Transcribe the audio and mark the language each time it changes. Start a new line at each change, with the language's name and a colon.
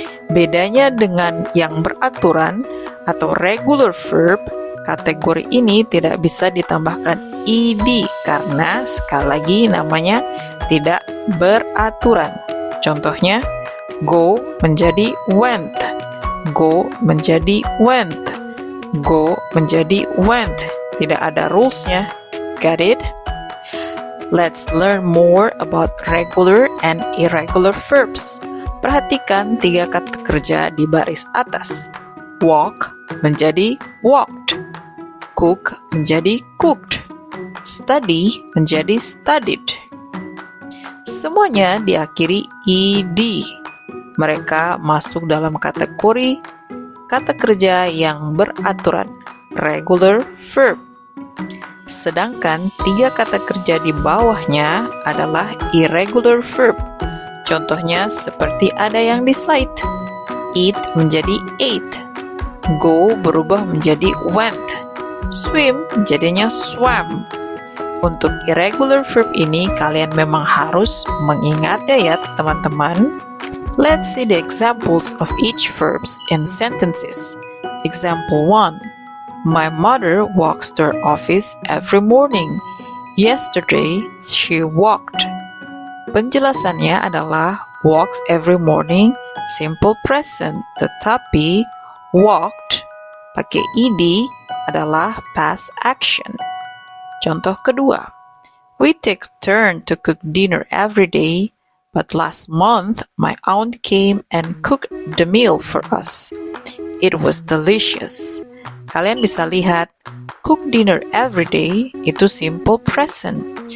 Indonesian: Bedanya dengan yang beraturan atau regular verb, kategori ini tidak bisa ditambahkan ed karena sekali lagi namanya tidak beraturan. Contohnya, go menjadi went, go menjadi went, go menjadi went. Tidak ada rules-nya.
English: Got it? Let's learn more about regular and irregular verbs.
Indonesian: Perhatikan tiga kata kerja di baris atas. Walk menjadi walked, cook menjadi cooked, study menjadi studied. Semuanya diakhiri ed. Mereka masuk dalam kategori kata kerja yang beraturan, regular verb. Sedangkan tiga kata kerja di bawahnya adalah irregular verb. Contohnya seperti ada yang di slide. Eat menjadi ate, go berubah menjadi went, swim jadinya swam. Untuk irregular verb ini kalian memang harus mengingatnya ya teman-teman.
English: Let's see the examples of each verbs in sentences. Example 1. My mother walks to her office every morning. Yesterday, she walked.
Indonesian: Penjelasannya adalah
English: walks every morning,
Indonesian: simple present. Tetapi walked pakai ed adalah past action. Contoh kedua.
English: We take turn to cook dinner every day, but last month my aunt came and cooked the meal for us. It was delicious.
Indonesian: Kalian bisa lihat,
English: cook dinner every day
Indonesian: itu
English: simple present.